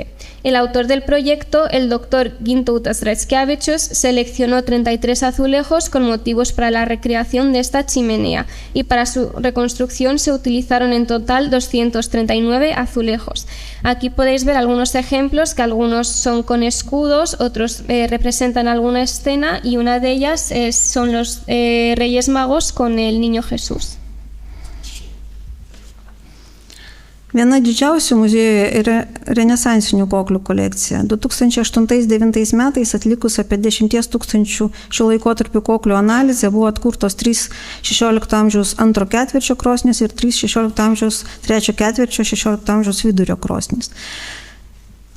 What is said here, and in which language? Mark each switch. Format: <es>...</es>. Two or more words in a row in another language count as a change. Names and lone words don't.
<es>El autor del proyecto, el doctor Gintautas Raskevičius, seleccionó 33 azulejos con motivos para la recreación de esta chimenea y para su reconstrucción se utilizaron en total 239 azulejos. Aquí podéis ver algunos ejemplos, que algunos son con escudos, otros representan alguna escena y una de ellas son los Reyes Magos con el Niño Jesús.</es> <lt>Viena didžiausių muziejuje yra renesansinių koklių kolekcija. 2008-2009 metais atlikus apie 10 000 šio laikotarpio koklių analizę buvo atkurtos 3 16 amžiaus antro ketvirčio krosnės ir 3 16 amžiaus trečio ketvirčio 16 amžiaus vidurio krosnės.</lt>